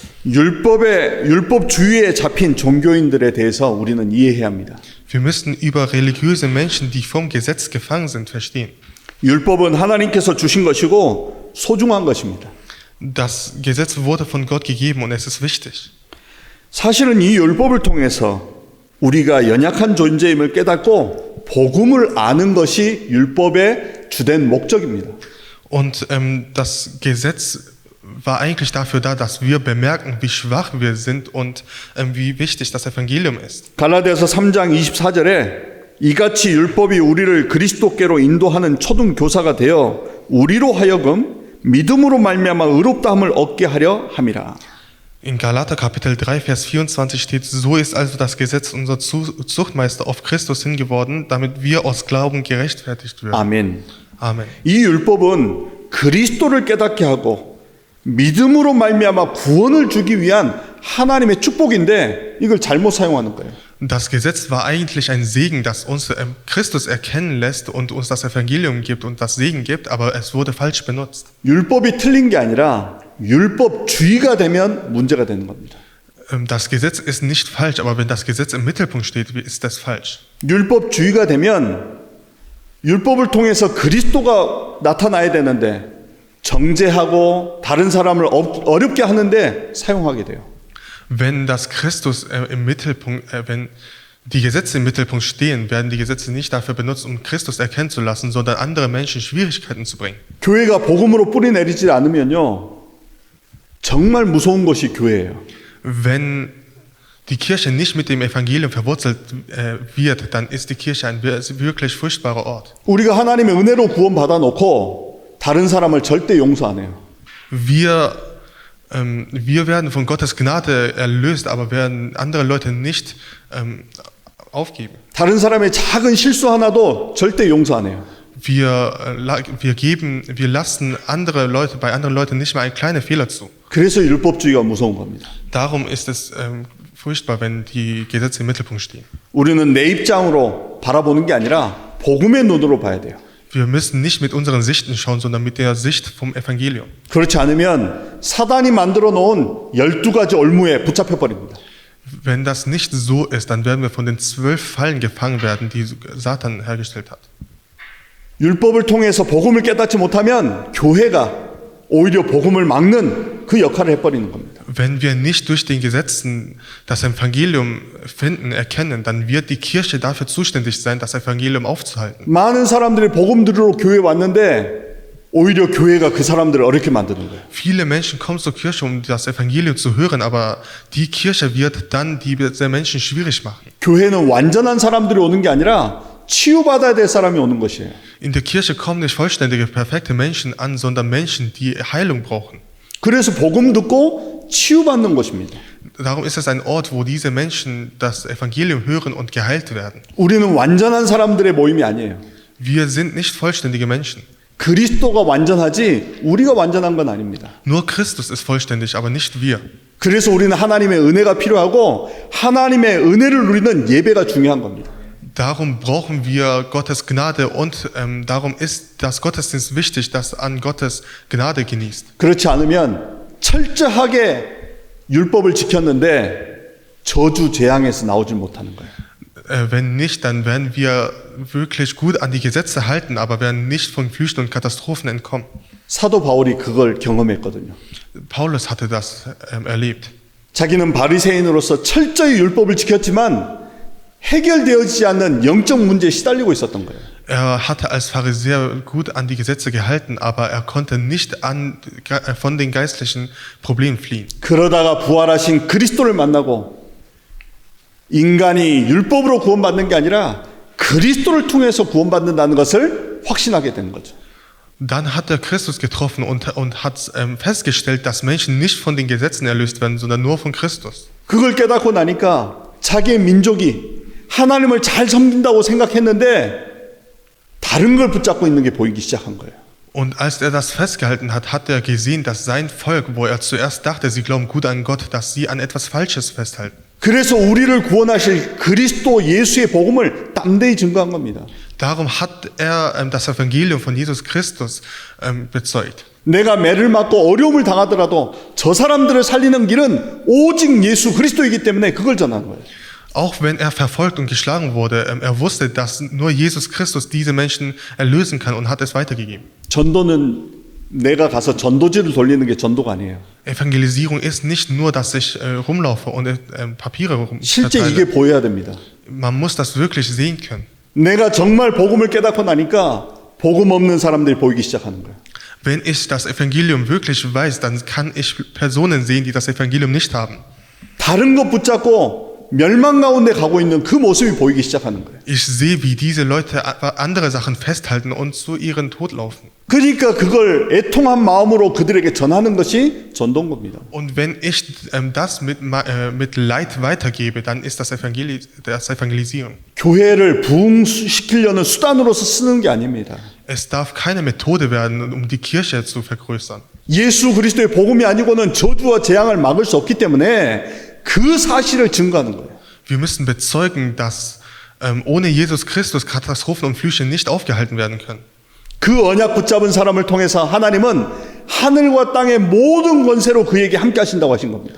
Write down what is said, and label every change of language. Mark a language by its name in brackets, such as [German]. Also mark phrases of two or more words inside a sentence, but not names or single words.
[Korean] 율법주의에 잡힌 종교인들에 대해서 우리는 이해해야 합니다. [German] wir müssen über religiöse Menschen, die vom Gesetz gefangen sind, verstehen. [Korean] 율법은 하나님께서 주신 것이고 소중한 것입니다. [German] Das Gesetz wurde von Gott gegeben und es ist wichtig. [Korean] 사실은 이 율법을 통해서 우리가 연약한 존재임을 깨닫고 복음을 아는 것이 율법의 주된 목적입니다. [German] Und das Gesetz war eigentlich dafür da, dass wir bemerken, wie schwach wir sind und wie wichtig das Evangelium ist. [Korean] 갈라디아서 3장 24절에 이같이 율법이 우리를 그리스도께로 인도하는 초등 교사가 되어 우리로 하여금 믿음으로 말미암아 의롭다함을 얻게 하려 함이라. [German] In Galater Kapitel 3, Vers 24 steht, so ist also das Gesetz unser Zuchtmeister auf Christus hingeworden, damit wir aus Glauben gerechtfertigt werden. [Korean] 아멘. [German] Amen. [Korean] 이 율법은 그리스도를 깨닫게 하고 믿음으로 말미암아 구원을 주기 위한 하나님의 축복인데 이걸 잘못 사용하는 거예요. [German] Das Gesetz war eigentlich ein Segen, das uns Christus erkennen lässt und uns das Evangelium gibt und das Segen gibt, aber es wurde falsch benutzt. [Korean] 율법이 틀린 게 아니라 율법주의가 되면 문제가 되는 겁니다. [German] Das Gesetz ist nicht falsch, aber wenn das Gesetz im Mittelpunkt steht, ist das falsch. [Korean] 율법주의가 되면 율법을 통해서 그리스도가 나타나야 되는데 정죄하고 다른 사람을 어렵게 하는데 사용하게 돼요. [German] Wenn das Christus im Mittelpunkt, wenn die Gesetze im Mittelpunkt stehen, werden die Gesetze nicht dafür benutzt, um Christus erkennen zu lassen, sondern andere Menschen Schwierigkeiten zu bringen. [Korean] 교회가 복음으로 뿌리 내리지 않으면요, 정말 무서운 것이 교회예요. [German] Wenn die Kirche nicht mit dem Evangelium verwurzelt wird, dann ist die Kirche ein wirklich furchtbarer Ort. [Korean] 우리가 하나님의 은혜로 구원 받아 놓고 다른 사람을 절대 용서 안 해요. [German] Wir werden von Gottes Gnade erlöst, aber werden andere Leute nicht aufgeben. [Korean] 다른 사람의 작은 실수 하나도 절대 용서 안 해요. [German] Wir lassen bei anderen Leuten nicht mal einen kleinen Fehler zu. [Korean] 그래서 율법주의가 무서운 겁니다. [German] Darum ist es furchtbar, wenn die Gesetze im Mittelpunkt stehen. [Korean] 우리는 내 입장으로 바라보는 게 아니라 복음의 눈으로 봐야 돼요. [German] Wir müssen nicht mit unseren Sichten schauen, sondern mit der Sicht vom Evangelium. [Korean] 그렇지 않으면 사단이 만들어 놓은 12가지 올무에 붙잡혀 버립니다. [German] Wenn das nicht so ist, dann werden wir von den 12 Fallen gefangen werden, die Satan hergestellt hat. [Korean] 율법을 통해서 복음을 깨닫지 못하면 교회가 오히려 복음을 막는 그 역할을 해버리는 겁니다. [German] Wenn wir nicht durch den Gesetzen das Evangelium erkennen, dann wird die Kirche dafür zuständig sein, das Evangelium aufzuhalten. [Korean] 많은 사람들이 복음 들으러 교회에 왔는데 오히려 교회가 그 사람들을 어렵게 만드는 거예요. [German] Viele Menschen kommen zur Kirche, um das Evangelium zu hören, aber die Kirche wird dann diese Menschen schwierig machen. [Korean] 교회는 완전한 사람들이 오는 게 아니라 치유받아야 될 사람이 오는 것이에요. [German] In der Kirche kommen nicht vollständige, perfekte Menschen an, sondern Menschen, die Heilung brauchen. [Korean] 그래서 복음 듣고 치유받는 것입니다. [German] Darum ist es ein Ort, wo diese Menschen das Evangelium hören und geheilt werden. [Korean] 우리는 완전한 사람들의 모임이 아니에요. [German] Wir sind nicht vollständige Menschen. [Korean] 그리스도가 완전하지 우리가 완전한 건 아닙니다. [German] Nur Christus ist vollständig, aber nicht wir. [Korean] 그래서 우리는 하나님의 은혜가 필요하고 하나님의 은혜를 누리는 예배가 중요한 겁니다. [German] Darum brauchen wir Gottes Gnade und darum ist das Gottesdienst wichtig, das an Gottes Gnade genießt. [Korean] 그렇지 않으면 철저하게 율법을 지켰는데 저주 재앙에서 나오질 못하는 거예요. [German] Wenn nicht, dann werden wir wirklich gut an die Gesetze halten, aber werden nicht von Flüchten und Katastrophen entkommen. [Korean] 사도 바울이 그걸 경험했거든요. [German] Paulus hatte das erlebt. [Korean] 자기는 바리새인으로서 철저히 율법을 지켰지만 해결되어지지 않는 영적 문제에 시달리고 있었던 거예요. [German] Er hatte als Pharisäer gut an die Gesetze gehalten, aber er konnte nicht von den geistlichen Problemen fliehen. [Korean] 그러다가 부활하신 그리스도를 만나고 인간이 율법으로 구원받는 게 아니라 그리스도를 통해서 구원받는다는 것을 확신하게 되는 거죠. [German] Dann hat er Christus getroffen und hat festgestellt, dass Menschen nicht von den Gesetzen erlöst werden, sondern nur von Christus. [Korean] 그걸 깨닫고 나니까 자기의 민족이 하나님을 잘 섬긴다고 생각했는데 다른 걸 붙잡고 있는 게 보이기 시작한 거예요. [German] Und als er das festgehalten hat, hat er gesehen, dass sein Volk, wo er zuerst dachte, sie glauben gut an Gott, dass sie an etwas Falsches festhalten. [Korean] 그래서 우리를 구원하실 그리스도 예수의 복음을 담대히 증거한 겁니다. [German] Darum hat er das Evangelium von Jesus Christus bezeugt. [Korean] 내가 매를 맞고 어려움을 당하더라도 저 사람들을 살리는 길은 오직 예수 그리스도이기 때문에 그걸 전하는 거예요. [German] Auch wenn er verfolgt und geschlagen wurde, er wusste, dass nur Jesus Christus diese Menschen erlösen kann und hat es weitergegeben. [Korean] 전도는 내가 가서 전도지를 돌리는 게 전도가 아니에요. [German] Evangelisierung ist nicht nur, dass ich rumlaufe und Papiere [Korean] 실제 이게 [German] verteile. [Korean] 보여야 됩니다. [German] Man muss das wirklich sehen können. [Korean] 내가 정말 복음을 깨닫고 나니까 복음 없는 사람들이 보이기 시작하는 거예요. [German] Wenn ich das Evangelium wirklich weiß, dann kann ich Personen sehen, die das Evangelium nicht haben. [Korean] 다른 것 붙잡고 멸망 가운데 가고 있는 그 모습이 보이기 시작하는 거예요. [German] Ich sehe, wie diese Leute andere Sachen festhalten und zu ihrem Tod laufen. [Korean] 그러니까 그걸 애통한 마음으로 그들에게 전하는 것이 전도인 겁니다. [German] Und wenn ich das mit Leid weitergebe, dann ist das Evangelisieren. [Korean] 교회를 부흥시키려는 수단으로서 쓰는 게 아닙니다. [German] Es darf keine Methode werden, um die Kirche zu vergrößern. [Korean] 예수 그리스도의 복음이 아니고는 저주와 재앙을 막을 수 없기 때문에 그 사실을 증거하는 거예요. [German] Wir müssen bezeugen, dass ohne Jesus Christus Katastrophen und Flüche nicht aufgehalten werden können. [Korean] 그 언약 붙잡은 사람을 통해서 하나님은 하늘과 땅의 모든 권세로 그에게 함께 하신다고 하신 겁니다.